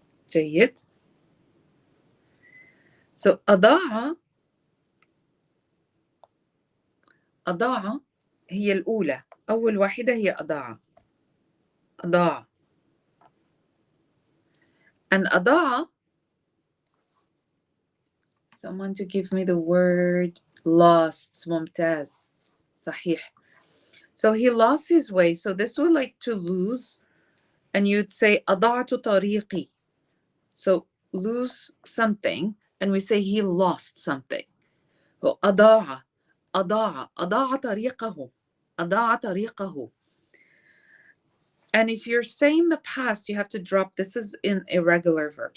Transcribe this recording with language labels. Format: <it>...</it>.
<ar>جيد. So أضاع، أضاع هي الأولى، أول واحدة هي أضاع، أضاع.</ar> <en>And أضاع, someone to give me the word lost.</en> <ar>ممتاز. صحيح.</ar> <en>So he lost his way. So this would like to lose, and you'd say</en> <ar>أضعت طريقي.</ar> <en>So lose something, and we say he lost something.</en> <ar>So أضاع، أضاع، أضاع طريقه، أضاع طريقه.</ar> <en>And if you're saying the past, you have to drop. This is in irregular verb.</en>